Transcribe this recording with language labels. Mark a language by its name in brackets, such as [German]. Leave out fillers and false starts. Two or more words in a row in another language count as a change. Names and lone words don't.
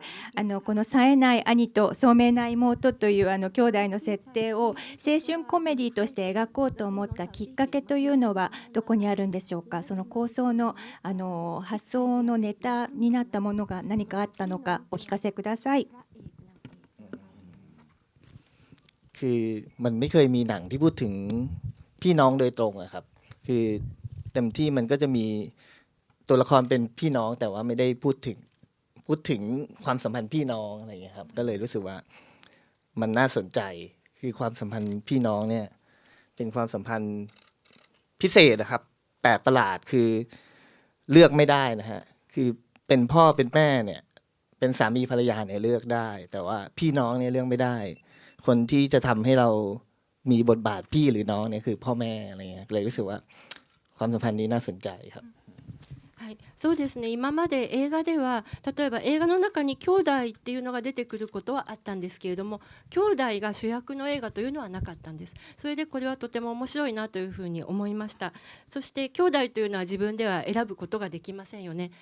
[Japanese] この冴えない兄と聡明な妹という兄弟の設定を青春コメディとして描こうと思ったきっかけというのはどこにあるんでしょうか。その構想の発想のネタになったものが何かあったのかお聞かせください。 [Thai] คือมันไม่เคยมีหนังที่พูดถึงพี่น้องโดยตรงอะครับคือเต็มที่มันก็จะมีตัวละครเป็นพี่น้องแต่ว่าไม่ ได้พูดถึงความสัมพันธ์พี่น้องอะไรอย่างเงี้ยครับก็เลยรู้สึกว่ามันน่าสนใจคือความสัมพันธ์พี่น้องเนี่ยเป็นความสัมพันธ์พิเศษนะครับแปลกประหลาดคือเลือกไม่ได้นะฮะคือเป็นพ่อเป็นแม่เนี่ยเป็นสามีภรรยาเนี่ยเลือกได้แต่ว่าพี่น้องเนี่ยเลือกไม่ได้คนที่จะทำให้เรามีบทบาทพี่หรือน้องเนี่ยคือพ่อแม่อะไรเงี้ยเลยรู้สึกว่าความสัมพันธ์นี้น่าสนใจครับ [Japanese] はい、そうですね。今まで映画では例えば映画の中に兄弟っていうのが出てくることはあったんですけれども、兄弟が主役の映画というのはなかったんです。それでこれはとても面白いなというふうに思いました。そして兄弟というのは自分では選ぶことができませんよね。